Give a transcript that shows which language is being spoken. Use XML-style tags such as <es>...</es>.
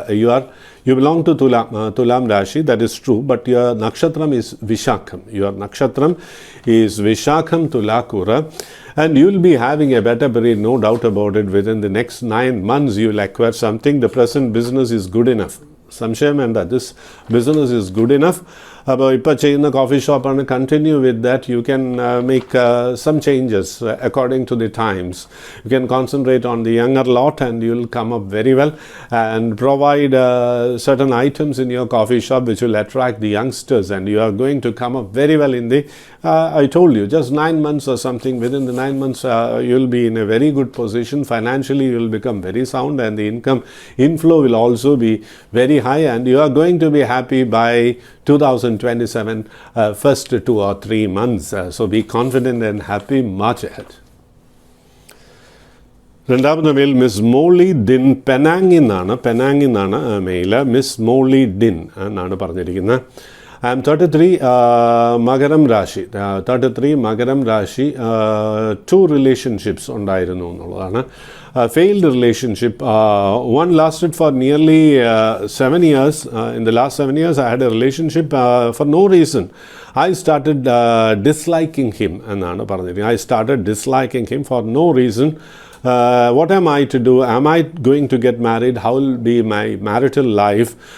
<en>You belong to Tulam Rashi, that is true, but your nakshatram is Vishakham. Your nakshatram is Vishakham Tulakura, and you will be having a better period, no doubt about it. Within the next 9 months, you will acquire something. The present business is good enough.</en> <ml>സംശയം വേണ്ട,</ml> <en>This business is good enough.</en> <ml>അപ്പോൾ ഇപ്പോൾ ചെയ്യുന്ന coffee ഷോപ്പാണ്,</ml> <en>Continue with that. You can make some changes according to the times. You can concentrate on the younger lot and you will come up very well and provide certain items in your coffee shop which will attract the youngsters, and you are going to come up very well in the I told you, just 9 months or something. Within the 9 months you will be in a very good position. Financially you will become very sound, and the income inflow will also be very high, and you are going to be happy by 2027, first 2 or 3 months. So be confident and happy. March ahead.</en> <ml>രണ്ടാമത്തെ mail miss മോളി ദിൻ, പെനാങ്ങിൽ നിന്നാണ് mail. Miss Molly didn't എന്നാണ് പറഞ്ഞിരിക്കുന്നത്.</ml> <en>I am 33,</en> <ml>മകരം രാശി. 33 മകരം രാശി. 2 relationships ഉണ്ടായിരുന്നു എന്നുള്ളതാണ്.</ml> <en>Failed relationship. One lasted for nearly 7 years. In the last 7 years I had a relationship. For no reason I started disliking him</en> <ml>എന്നാണ് പറഞ്ഞിരിക്കുന്നത്.</ml> <en>I started disliking him for no reason. What am I to do? Am I going to get married? How will be my marital life?</en>